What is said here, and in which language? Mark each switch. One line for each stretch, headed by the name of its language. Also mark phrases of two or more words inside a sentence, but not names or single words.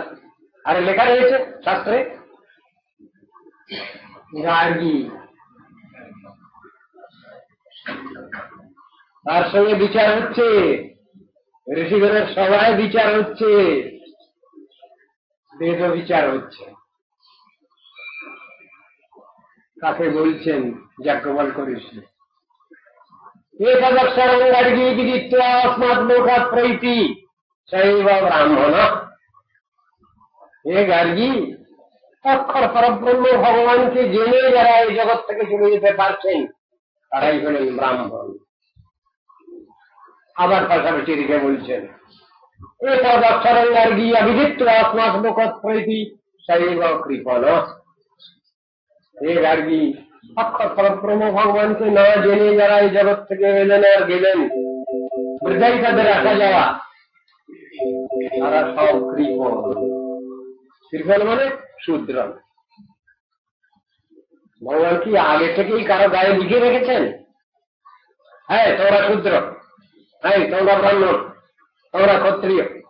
Bangla: আরে লেখা রয়েছে শাস্ত্রে, গার্গী, তার সঙ্গে বিচার হচ্ছে, ঋষিগণের সভায় বিচার হচ্ছে, বেদ বিচার হচ্ছে। কাকে বলছেন?
Sanskrit: যাজ্ঞবল্ক ঋষি। একদক্ষরং গার্গী বিদিত্বা अस्मात् लोकात् प्रैति सैव ब्राह्मण।
Bangla: হে গার্গী, অক্ষর পরব্রহ্ম ভগবানকে জেনে যারা এই জগৎ থেকে চলে যেতে পারছেন তারাই হলেন ব্রাহ্মণ। আবার পাশাপাশি রেখে বলছেন,
Sanskrit: একদক্ষরং গার্গী অবিদিত্বা अस्मात् लोकात् प्रैति सैव कृपण।
Bangla: হে গার্গী, অক্ষর পরব্রহ্ম ভগবানকে না জেনে যারা এই জগৎ থেকে এলেন আর গেলেন, বৃদ্ধাই তাদের আসা যাওয়া, তারা সব কৃপণ। কৃপণ মানে শূদ্র। ভগবান কি আগে থেকেই কারো গায়ে লিখে রেখেছেন, হ্যাঁ তোমরা শূদ্র, হ্যাঁ তোমরা ব্রাহ্মণ, তোমরা ক্ষত্রিয়?